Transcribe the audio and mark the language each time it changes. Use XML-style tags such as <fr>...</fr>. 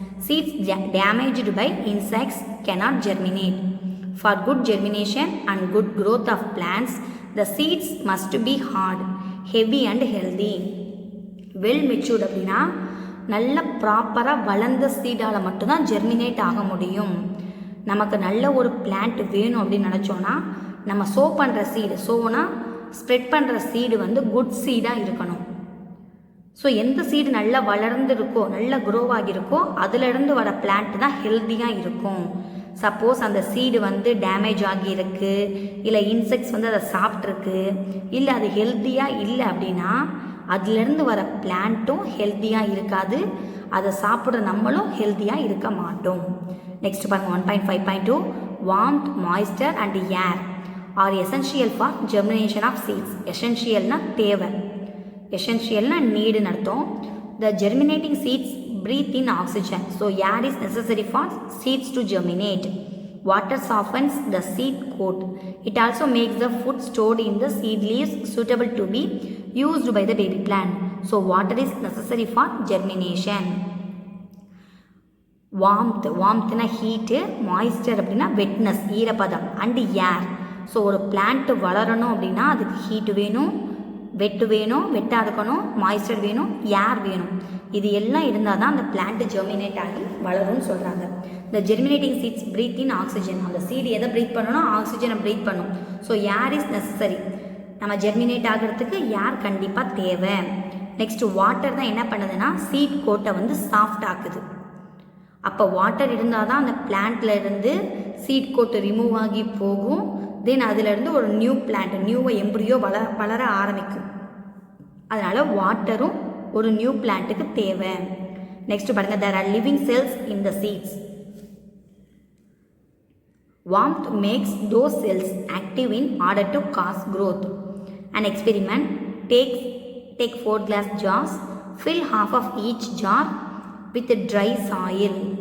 <en>Seeds damaged by insects cannot germinate. For good germination and good growth of plants, the seeds must be hard, heavy and healthy.</en> <ta>Well matured அப்படின்னா நல்ல ப்ராப்பராக வளர்ந்த சீடால் மட்டும்தான் germinate ஆக முடியும். நமக்கு நல்ல ஒரு பிளான்ட் வேணும் அப்படின்னு நினச்சோன்னா நம்ம சோ பண்ணுற சீடு, சோனா ஸ்ப்ரெட் பண்ணுற சீடு வந்து குட் சீடாக இருக்கணும். ஸோ எந்த சீடு நல்லா வளர்ந்து இருக்கோ, நல்லா க்ரோ ஆகியிருக்கோ, அதிலிருந்து வர பிளான்ட் தான் ஹெல்த்தியாக இருக்கும். சப்போஸ் அந்த சீடு வந்து டேமேஜ் ஆகியிருக்கு, இல்லை இன்செக்ட்ஸ் வந்து அதை சாப்பிட்ருக்கு, இல்லை அது ஹெல்த்தியாக இல்லை அப்படின்னா அதுலேருந்து வர பிளான்ட்டும் ஹெல்த்தியாக இருக்காது, அதை சாப்பிட்ற நம்மளும் ஹெல்த்தியாக இருக்க மாட்டோம். நெக்ஸ்ட் பாருங்கள்</ta> <en>1.5.2 warmth, moisture and air are essential for germination of seeds.</en> <ta>எசென்ஷியல்னால் தேவை, எசென்ஷியல்னால் நீடுன்னு அர்த்தம்.</ta> <en>The germinating seeds breathe in oxygen, so air is necessary for seeds to germinate. Water softens the seed coat. It also makes the food stored in the seed leaves suitable to be used by the baby plant. So water is necessary for germination. Warmth, warmthனா heat, moisture அப்படின்னா wetness, ஈரப்பதம், and air.</en> <ta>So ஒரு plant வளரணும் அப்படின்னா அதுக்கு heat வேணும், வெட்டு வேணும், வெட்டாக இருக்கணும், மாய்ஸ்டர் வேணும், ஏர் வேணும். இது எல்லாம் இருந்தால் தான் அந்த பிளான்ட் ஜெர்மினேட் ஆகி வளரும்னு சொல்கிறாங்க. இந்த</ta> <en>Germinating seeds breathe in oxygen.</en> <ta>அந்த சீடு எதை ப்ரீத் பண்ணணும்? ஆக்சிஜனை ப்ரீத் பண்ணும்.</ta> <en>So air is necessary.</en> <ta>நம்ம ஜெர்மினேட் ஆகிறதுக்கு ஏர் கண்டிப்பாக தேவை. நெக்ஸ்ட்டு வாட்டர் தான் என்ன பண்ணுதுன்னா சீட் கோட்டை வந்து சாஃப்ட் ஆக்குது. அப்போ வாட்டர் இருந்தால் தான் அந்த பிளான்ட்ல இருந்து சீட் கோட்டு ரிமூவ் ஆகி போகும். தென் அதிலிருந்து ஒரு நியூ பிளான்ட், நியூவை எம்பரியோ வளர ஆரம்பிக்கும். அதனால் வாட்டரும் ஒரு நியூ பிளான்ட்டுக்கு தேவை. நெக்ஸ்ட் பாருங்க,</ta> <en>there are living cells in the seeds. Warmth makes those cells active in order to cause growth. An experiment, take 4 glass jars, fill half of each jar with dry soil.</en>